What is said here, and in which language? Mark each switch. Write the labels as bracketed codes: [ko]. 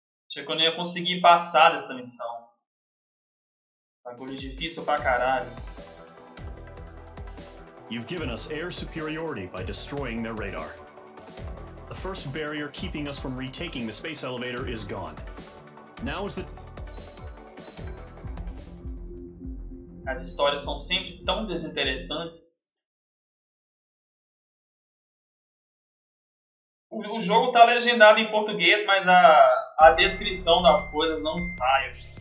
[pt] Achei que eu não ia conseguir passar dessa missão. Bagulho difícil pra caralho. [en] You've given us air superiority by destroying their radar. The first barrier keeping us from retaking the space elevator is gone. Now is the... [pt] As histórias são sempre tão desinteressantes. O jogo tá legendado em português, mas a descrição das coisas não sai.